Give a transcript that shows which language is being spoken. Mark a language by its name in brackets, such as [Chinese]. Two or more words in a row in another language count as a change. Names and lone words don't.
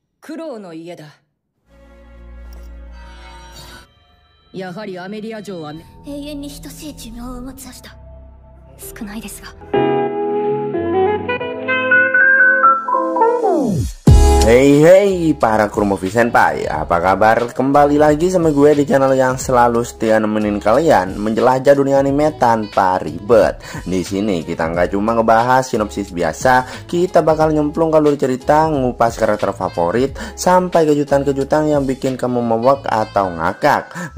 [Japanese] 苦労の家だ。やはりアメリア城は永遠に等しい寿命を持つはずだ。少ないですが。 [Indonesian] Hey para kru Movie Senpai, apa kabar? Kembali lagi sama gue di channel yang selalu setia nemenin kalian menjelajah dunia anime tanpa ribet. Di sini kita nggak cuma ngebahas sinopsis biasa, kita bakal nyemplung ke alur cerita, ngupas karakter favorit, sampai kejutan-kejutan yang bikin kamu mewek atau ngakak.